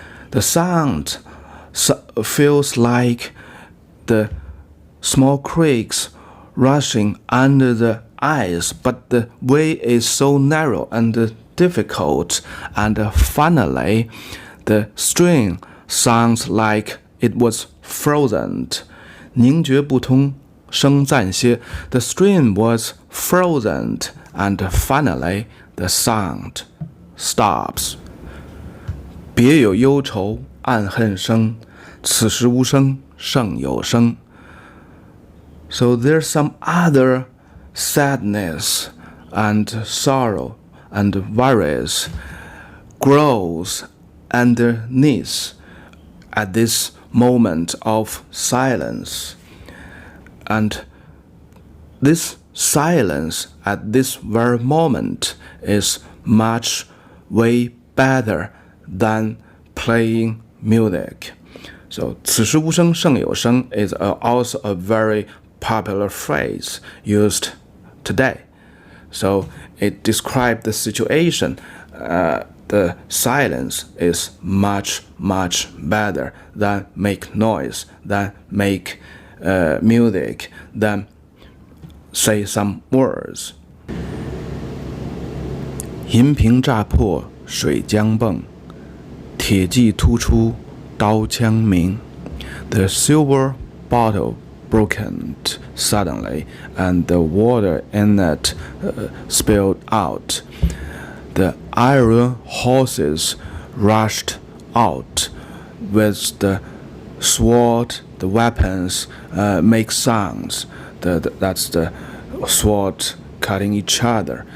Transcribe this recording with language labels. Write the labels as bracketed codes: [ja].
[en] The sound feels like the small creeks rushing under the ice, but the way is so narrow and difficult, and finally the string sounds like it was frozen. [zh] 凝绝不通声暂歇. [en] The string was frozen, and finally the sound stops. [zh] 别有忧愁暗恨生，此时无声胜有声. [en] So there's some other sadness and sorrow and worries grows underneath at this moment of silence. And this silence at this very moment is much way better than playing music. So [zh] 此时无声胜有声 [en] is also a very popular phrase used today. So it describes the situation. The silence is much better than make noise, than make music, than say some words. [zh] 银瓶乍破水浆迸，铁骑突出刀枪鸣. [en] The silver bottle broken, suddenly, and the water in it spilled out. The iron horses rushed out with the sword. The weapons make sounds. That's the sword cutting each other.